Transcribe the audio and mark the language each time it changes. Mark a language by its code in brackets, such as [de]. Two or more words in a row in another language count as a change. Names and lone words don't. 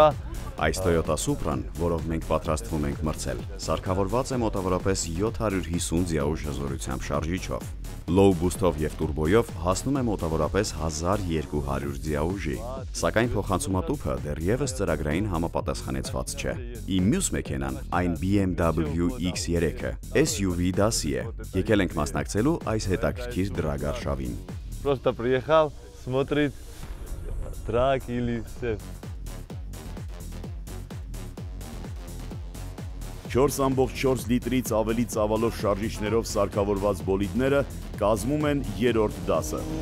[hy] Այս Toyota Supra-ն, որով մենք պատրաստվում ենք մրցել, սարքավորված է մոտավորապես 750 ձիաուժ հզորությամբ շարժիչով։ [en] Low boost- [hy] ով և տուրբոյով հասնում է մոտավորապես 1200 ձիաուժի, սակայն փոխանցումատուփը դեռևս ծրագրային համապատասխանեցված չէ։ Իմ մյուս մեքենան այն BMW X3-ը, SUV դասի է։ Եկել ենք մասնակցելու այս հետաքրքիր դրագարշավին։ [ru] Просто приехал смотреть трак или все։ [hy] 4.4 լիտրից ավելի ծավալով շարժիչներով սարքավորված բոլիդները կազմում են երրորդ դասը։